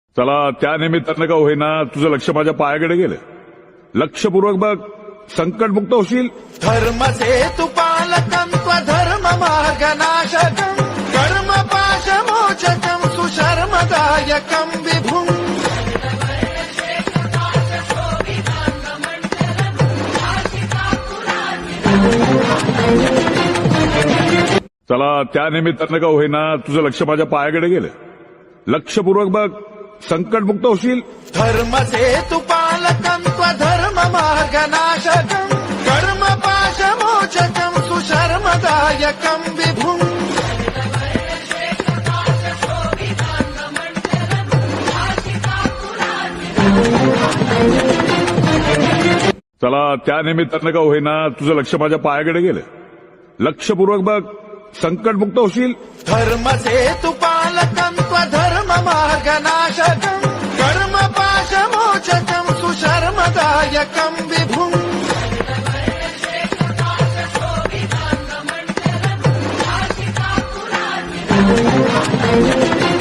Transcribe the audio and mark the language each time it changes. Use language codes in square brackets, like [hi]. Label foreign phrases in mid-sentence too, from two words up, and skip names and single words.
[mr] चला त्या निमित्तानं का होईना तुझं लक्ष माझ्या पायाकडे गेलं. लक्षपूर्वक बघ, संकटमुक्त होशील. [sa] धर्मसे तु पालकं त्वधर्म मार्गनाशकं कर्म पाशमोचकं सुशर्मदायकं विभुम्. [mr] चला त्या निमित्तानं का होईना तुझं लक्ष माझ्या पायाकडे गेलं. लक्षपूर्वक बघ, संकटमुक्त होशील. [sa] धर्मसे तु पालकं त्वधर्म मार्गनाशकं कर्म पाशमोचकं सुशर्मदायकं विभुम्. [mr] चला त्या निमित्तानं का होईना तुझं लक्ष माझ्या पायाकडे गेलं. लक्षपूर्वक बघ, संकटमुक्त होशील. [sa] धर्मसे तु पालकं त्वधर्म मार्गनाशकं कर्म पाशमोचकं सुशर्मदायकं विभुम्.